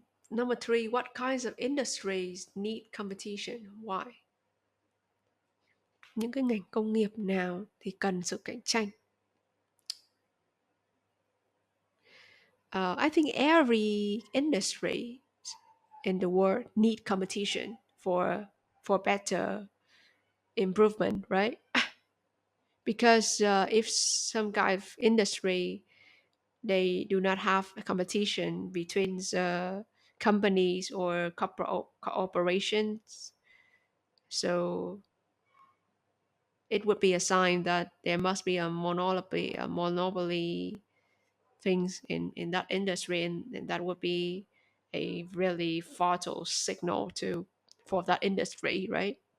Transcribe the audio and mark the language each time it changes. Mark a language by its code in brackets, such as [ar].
[en] Number three, what kinds of industries need competition? Why? [vi] Những cái ngành công nghiệp nào thì cần sự cạnh tranh? [en] I think every industry in the world need competition for better improvement, right? Because if some kind of industry they do not have a competition between the companies or corporate corporations, so it would be a sign that there must be a monopoly things in that industry, and that would be a really fatal signal to for that industry, right?